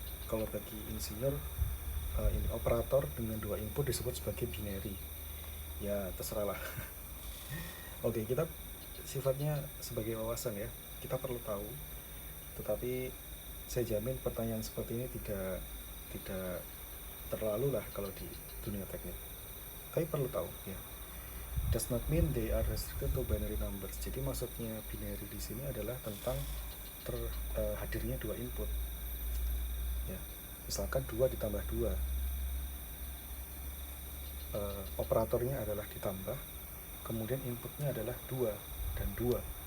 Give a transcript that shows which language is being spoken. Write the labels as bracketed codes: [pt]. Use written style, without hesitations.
[id] Kalau bagi insinyur, ini operator dengan 2 input disebut sebagai binary. Ya, terserah lah. Oke, kita sifatnya sebagai wawasan ya. Kita perlu tahu. Tetapi saya jamin pertanyaan seperti ini tidak terlalu lah kalau di dunia teknik. Tapi perlu tahu ya. [en] Does not mean they are restricted to binary numbers. [id] Jadi maksudnya binary di sini adalah tentang hadirnya 2 input. Ya, misalkan 2 ditambah 2, operatornya adalah ditambah, kemudian inputnya adalah 2 dan 2.